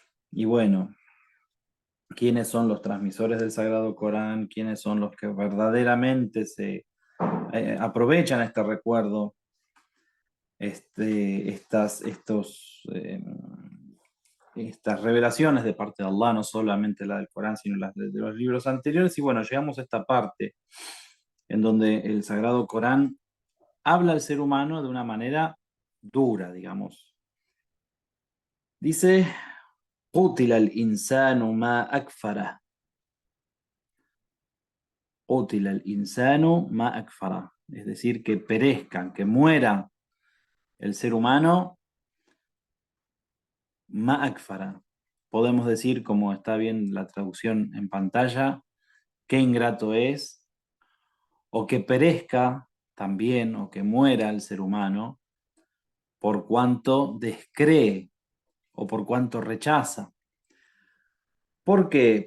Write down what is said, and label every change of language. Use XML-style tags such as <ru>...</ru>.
<es>Y bueno, quiénes son los transmisores del Sagrado Corán, quiénes son los que verdaderamente se aprovechan este recuerdo, estas revelaciones de parte de Allah, no solamente la del Corán, sino las de los libros anteriores. Y bueno, llegamos a esta parte en donde el Sagrado Corán habla al ser humano de una manera dura, digamos. Dice,</es> <ar>قُتِلَ الْإِنسَانُ مَا أَكْفَرَهُ. قُتِلَ الْإِنسَانُ مَا أَكْفَرَهُ.</ar> <es>Es decir, que perezcan, que muera el ser humano,</es> <ar>ma akfara.</ar> <es>Podemos decir, como está bien la traducción en pantalla, qué ingrato es, o que perezca también, o que muera el ser humano, por cuanto descree o por cuanto rechaza. ¿Por qué?</es>